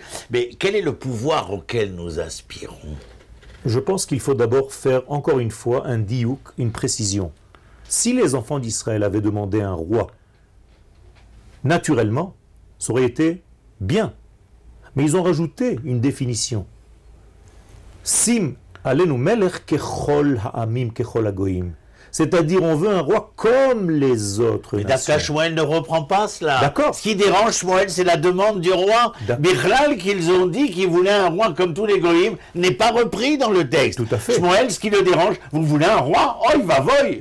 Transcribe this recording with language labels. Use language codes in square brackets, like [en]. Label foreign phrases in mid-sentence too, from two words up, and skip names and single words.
[fr] Mais quel est le pouvoir auquel nous aspirons? Je pense qu'il faut d'abord faire encore une fois un diouk, une précision. Si les enfants d'Israël avaient demandé un roi, naturellement, ça aurait été bien. Mais ils ont rajouté une définition. [he] שים עלינו מלך ככל העמים ככל הגויים. [fr] C'est-à-dire, on veut un roi comme les autres nations. D'accord, Shmuel ne reprend pas cela. D'accord. Ce qui dérange Shmuel, c'est la demande du roi. Bichlal, qu'ils ont dit qu'ils voulaient un roi comme tous les goyim, n'est pas repris dans le texte. Tout à fait. Shmuel, ce qui le dérange, vous voulez un roi? Oh, il va voy.